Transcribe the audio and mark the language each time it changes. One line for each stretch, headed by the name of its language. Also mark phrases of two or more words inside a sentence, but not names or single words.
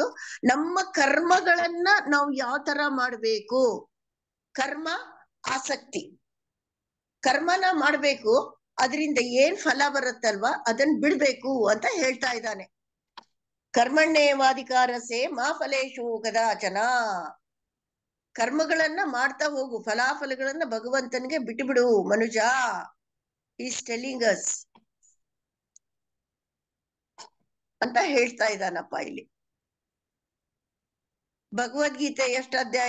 Kannada: ನಮ್ಮ ಕರ್ಮಗಳನ್ನ ನಾವು ಯಾವ ತರ ಮಾಡ್ಬೇಕು, ಕರ್ಮ ಆಸಕ್ತಿ, ಕರ್ಮನ ಮಾಡ್ಬೇಕು. ಅದರಿಂದ ಏನ್ ಫಲ ಬರುತ್ತಲ್ವಾ ಅದನ್ನ ಬಿಡ್ಬೇಕು ಅಂತ ಹೇಳ್ತಾ ಇದ್ದಾನೆ.
Sanskrit: ಕರ್ಮಣ್ಯೇವಾಧಿಕಾರಸೆ ಮಾ ಫಲೇಶು ಕದಾಚನ.
Kannada: ಕರ್ಮಗಳನ್ನ ಮಾಡ್ತಾ ಹೋಗು, ಫಲಾಫಲಗಳನ್ನ ಭಗವಂತನಿಗೆ ಬಿಟ್ಟುಬಿಡು ಮನುಜ.
English: is telling us
Kannada: ಅಂತ ಹೇಳ್ತಾ ಇದ್ದಾನಪ್ಪ ಇಲ್ಲಿ. ಭಗವದ್ಗೀತೆ ಎಷ್ಟು ಅಧ್ಯಾಯ?